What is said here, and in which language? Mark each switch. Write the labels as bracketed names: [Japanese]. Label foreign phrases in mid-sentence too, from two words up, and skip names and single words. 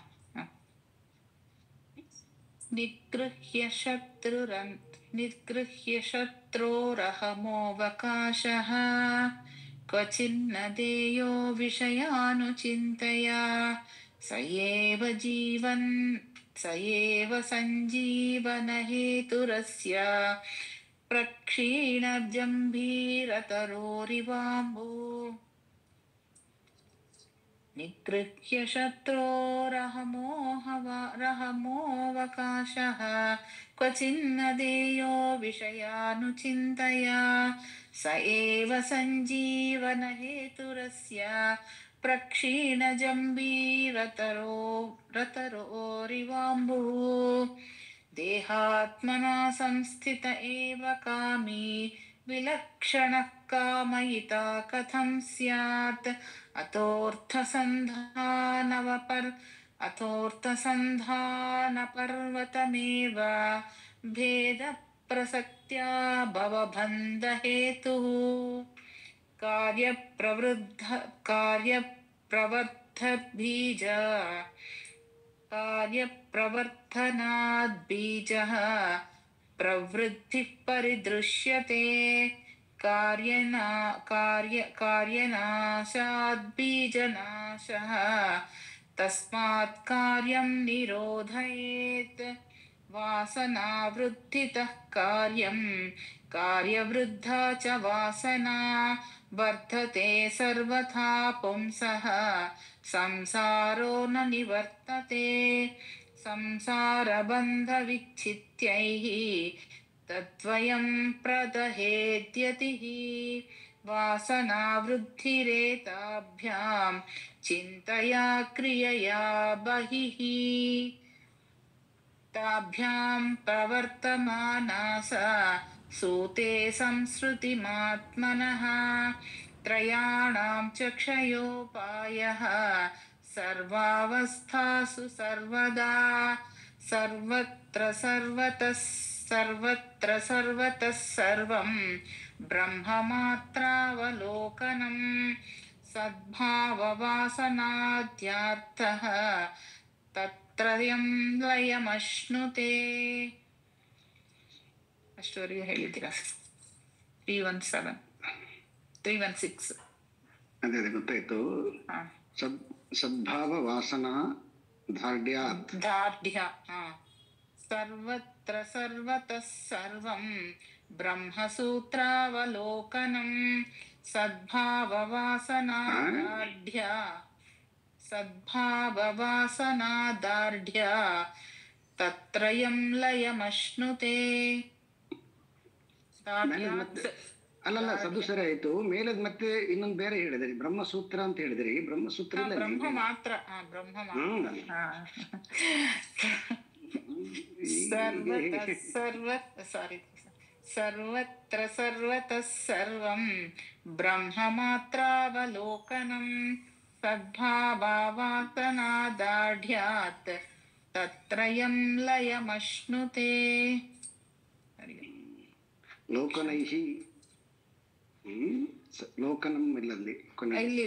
[Sanskrit] ನಿಗೃಹ್ಯ ಶತ್ರೋರಹಮೋವಕಾಶಃ ಕ್ವಚಿನ್ನ ದೇಯೋ ವಿಷಯಾನುಚಿಂತೆಯ ಸ ಏವ ಸಂಜೀವನ ಹೇತುರಸ್ಯ ಪ್ರಕ್ಷೀಣಜಂಭೀರತರೋರಿವಾಂಬೋ. ನಿಗೃಹ್ಯ ಶತ್ರೋರಹಮೋವಕಾಶಃ ಕ್ವಚಿನ್ನ ದೇಯೋ ವಿಷಯಾನುಚಿಂತೆಯ ಸ ಏವ ಸಂಜೀವನ ಹೇತುರಸ್ಯ ಪ್ರಕ್ಷೀಣಜಂಬೀರತರೋರಿವಾಂಬುಃ. ದೇಹಾತ್ಮನಾ ಸಂಸ್ಥಿತ ಏವ ಕಾಮಿ ವಿಲಕ್ಷಣಃ ಕಾಮಯಿತಾ ಕಥಂ ಸ್ಯಾತ್ ಅಥೋರ್ಥಸಂಧಾನಪರ್ವತಮೇವ ಭೇದ ಪ್ರಸಕ್ತ್ಯಾ ಭವಬಂಧಹೇತುಃ. ಕಾರ್ಯಪ್ರವರ್ಧನಾದ್ಬೀಜಃ ಪ್ರವೃದ್ಧಿಃ ಪರಿದೃಶ್ಯತೆ ಕಾರ್ಯನಾಶಾದ್ಬೀಜನಾಶಃ ತಸ್ಮಾತ್ ಕಾರ್ಯಂ ನಿರೋಧಯೇತ್. ವಾಸನಾವೃದ್ಧಿತಃ ಕಾರ್ಯವೃದ್ಧಾ ಚ ವಾಸನಾ ವರ್ಧತೆ ಸರ್ವಥಾ ಪುಂಸಃ ಸಂಸಾರೋ ನ ನಿವರ್ತತೆ. ಸಂಸಾರಬಂಧವಿಚ್ಛಿತ್ಯೈಃ ತದ್ವಯಂ ಪ್ರದಹೇದ್ಯತಿಃ. ವಾಸನಾವೃದ್ಧಿರೇತಾಭ್ಯಾಂ ಚಿಂತಯಾ ಕ್ರಿಯಯಾ ಬಹಿಃ. ತಾಭ್ಯಾಂ ಪ್ರವರ್ತಮಾನಾ ಸಾ ಸೂತೆ ಸಂಸೃತಿಮಾತ್ಮನಃ. ತ್ರಯಾಣಾಂ ಚ ಕ್ಷಯೋಪಾಯಃ ಸರ್ವಾವಸ್ಥಾಸು ಸರ್ವದಾ. ಸರ್ವತ್ರ ಸರ್ವತಃ ಸರ್ವಂ ಬ್ರಹ್ಮಮಾತ್ರಾವಲೋಕನಂ. ಸದ್ಭಾವವಾಸನಾದ್ಯರ್ಥಃ ತತ್ರಯಂ ಲಯಮಶ್ನುತೆ. [Kannada] ಅಷ್ಟುವರೆಗೆ ಹೇಳಿದ್ದೀರಾ? 316 ಅದೇ ಗೊತ್ತಾಯ್ತು. [Sanskrit] ಸದ್ಭಾವ ವಾಸನಾ ದಾರ್ಢ್ಯ. ಸರ್ವತ್ರ ಸರ್ವತಃ ಸರ್ವಂ ಬ್ರಹ್ಮಸೂತ್ರಾವಲೋಕನಂ. ಸದ್ಭಾವವಾಸನಾದಾರ್ಢ್ಯ ತತ್ರಯಂ ಲಯಮಶ್ನುತೆ. [Kannada] ಅಲ್ಲಲ್ಲ, ಸದ್ದು ಸರಿ ಆಯ್ತು. ಮೇಲದ್ ಮತ್ತೆ ಇನ್ನೊಂದು ಬೇರೆ ಹೇಳಿದ್ರಿ, ಬ್ರಹ್ಮಸೂತ್ರ ಅಂತ ಹೇಳಿದ್ರಿ. ಬ್ರಹ್ಮಸೂತ್ರ [Sanskrit] ಬ್ರಹ್ಮ ಮಾತ್ರ. ಸರ್ವತ್ರ ಸರ್ವತಃ ಸರ್ವಂ ಬ್ರಹ್ಮ ಮಾತ್ರಾವಲೋಕನಂ. ಸದ್ಭಾವಾಸನಾದಾಢ್ಯಾತ್ ತತ್ರಯಂ ಲಯಮಶ್ನುತೆ. [Kannada] ಲೋಕನೈಹಿ ಲೋಕನಂ ಇಲ್ಲಲ್ಲಿ ಕೊನೆಗೆ ಇಲ್ಲಿ